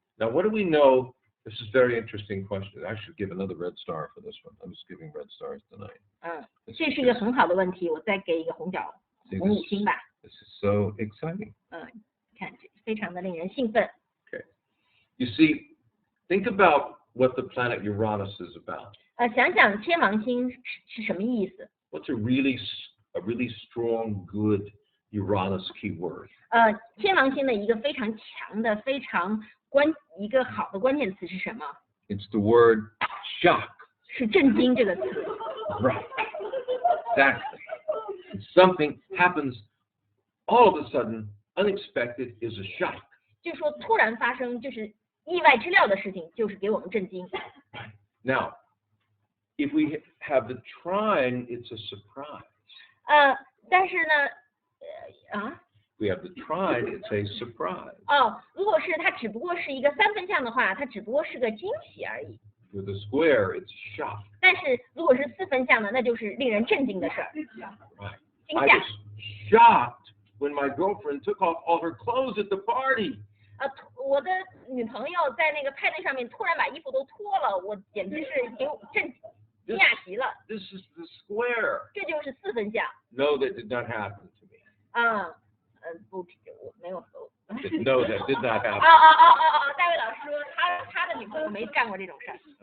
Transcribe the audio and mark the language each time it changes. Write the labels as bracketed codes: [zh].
[en] Now, what do we know? This is a very interesting question. I should give another red star for this one. I'm just giving red stars tonight. [zh] 这是一个很好的问题，我再给一个红五星吧。 [en] This is so exciting. [zh] 看非常的令人兴奋。 [en] Okay. You see, think about what the planet Uranus is about. [zh] 想想天王星是什么意思？ [en] What's a really strong, good Uranus keyword? [zh] 天王星的一个非常强的、一个好的关键词是什么？ [en] It's the word shock. [zh] 是震惊这个词。 [en] Right. Exactly. Something happens all of a sudden, unexpected is a shock. [zh] 就是说突然发生，就是意外之料的事情，就是给我们震惊。 [en] Now, if we have the trine, it's a surprise. [zh] 但是呢， [en] We have the trine, it's a surprise. [zh] 如果是它只不过是一个3分相的话，它只不过是个惊喜而已。 [en] With a square, it's a shock. [zh] 但是如果是4分相呢，那就是令人震惊的事儿。 [en] Right. [zh] 惊 [en] I [zh] 吓。 [en] was shocked when my girlfriend took off all her clothes at the party. [zh] 我的女朋友在那个派对上面突然把衣服都脱了，我简直是惊讶极了。 [en] This is the square. [zh] 这就是4分相。 [en] No, that did not happen to me. [zh] 不，我没有。 [en] No, that did not happen. [zh] 大卫老师说他的女朋友没干过这种事儿。